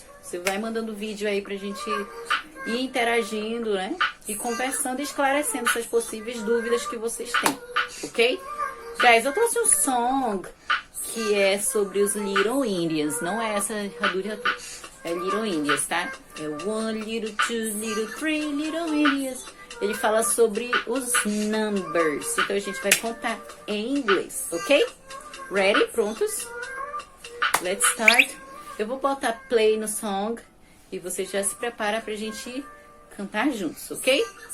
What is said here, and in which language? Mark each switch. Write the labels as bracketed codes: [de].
[pt] Você vai mandando vídeo aí pra gente ir interagindo, né? E conversando e esclarecendo essas possíveis dúvidas que vocês têm, ok? Guys, eu trouxe um song que é sobre os Little Indians. Não é essa Haduri, é Little Indians, tá? [en] É one, little, two, little, three, little Indians. [pt] Ele fala sobre os numbers. Então a gente vai contar em inglês, ok? Ready? Prontos? [en] Let's start. [pt] Eu vou botar play no song e você já se prepara pra gente cantar juntos, ok?